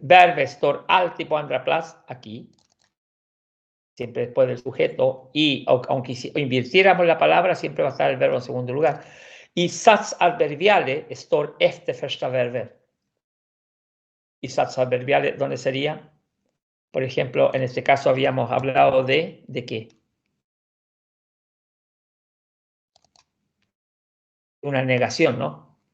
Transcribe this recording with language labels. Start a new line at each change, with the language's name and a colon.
Swedish: Verbet står alltid på andra plats, aquí.
Spanish: Siempre después del sujeto, y aunque invirtiéramos la palabra, siempre va a estar el verbo en segundo lugar.
Swedish: Y sats adverbiales står efter första verbet.
Spanish: Y sats adverbiales, ¿dónde sería? Por ejemplo, en este caso habíamos hablado ¿de qué? Una negación, ¿no?